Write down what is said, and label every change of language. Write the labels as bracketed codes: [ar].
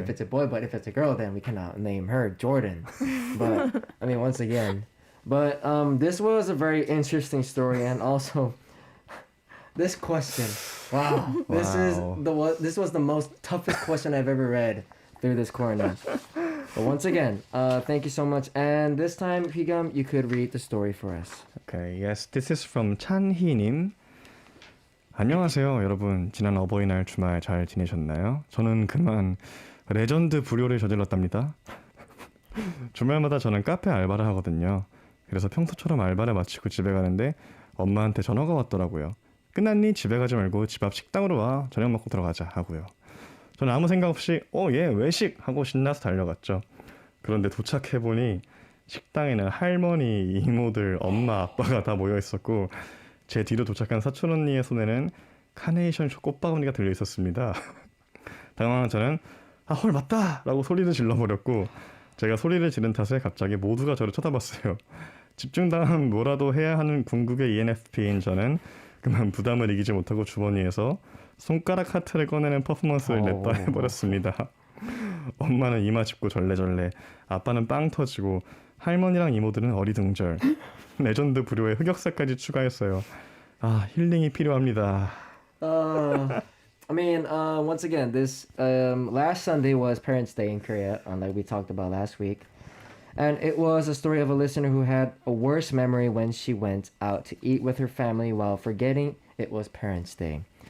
[en] If it's a boy, but if it's a girl, then we cannot name her Jordan. But I mean, once again, but this was a very interesting story, and also this question. Wow, this was the most toughest question I've ever read through this corner. But once again, thank you so much. And this time, Huigyeom, you could read the story for us. Okay, yes, this is from 찬희님. [ko] 안녕하세요, 여러분. 지난 어버이날 주말 잘 지내셨나요? 저는 그만 레전드 불효를 저질렀답니다. 주말마다 저는 카페 알바를 하거든요. 그래서 평소처럼 알바를 마치고 집에 가는데 엄마한테 전화가 왔더라고요. 끝났니? 집에 가지 말고 집 앞 식당으로 와. 저녁 먹고 들어가자 하고요. 저는 아무 생각 없이 예, 외식 하고 신나서 달려갔죠. 그런데 도착해보니 식당에는 할머니, 이모들, 엄마, 아빠가 다 모여 있었고 제 뒤로 도착한 사촌 언니의 손에는 카네이션 꽃바구니가 들려 있었습니다. 당황한 저는 헐 맞다! 라고 소리를 질러버렸고 제가 소리를 지른 탓에 갑자기 모두가 저를 쳐다봤어요. 집중당하면 뭐라도 해야 하는 궁극의 ENFP인 저는 그만 부담을 이기지 못하고 주머니에서 손가락 하트를 꺼내는 퍼포먼스를 냈다 해버렸습니다. 엄마는 이마 짚고 절레절레, 아빠는 빵 터지고 할머니랑 이모들은 어리둥절. 레전드 불효의 흑역사까지 추가했어요. 힐링이 필요합니다. [en] I mean, once again, this last Sunday was Parents' Day in Korea, like we talked about last week. And it was a story of a listener who had a worse memory when she went out to eat with her family while forgetting it was Parents' Day.